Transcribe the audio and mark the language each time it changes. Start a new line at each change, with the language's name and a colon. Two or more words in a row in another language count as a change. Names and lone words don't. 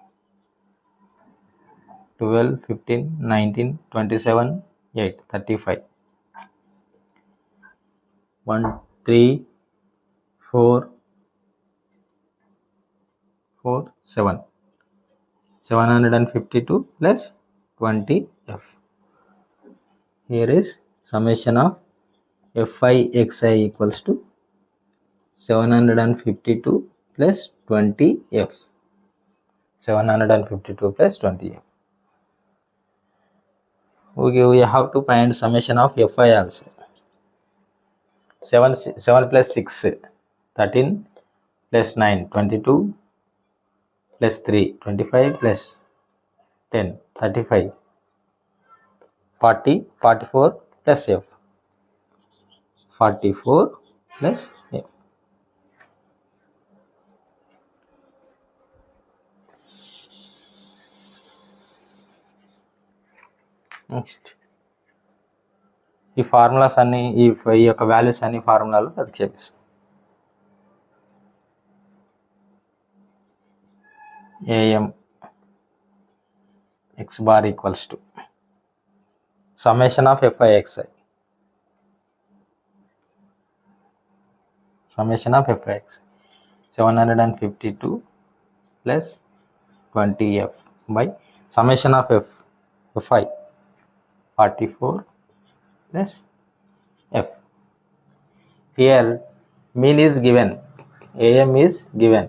English: 12 15 19 27 8 35 1 3 4 4 7 752 plus 20f. Here is summation of fi xi equals to 752 plus 20f. 752 plus 20f. Okay, we have to find summation of fi also. 7 plus 6 13 plus 9 22 plus 3 25 plus 10 35 40 44 plus f 44 plus f.
Telugu: నెక్స్ట్ ఈ ఫార్ములాస్ అన్ని ఈ యొక్క వాల్యూస్ అన్ని ఫార్ములాలో ప్రతిక్షేపిస్తాం.
English: am x bar equals to summation of fi xi. Summation of fi xi 752 plus 20f by summation of fi 44 plus f. Here mean is given, am is given.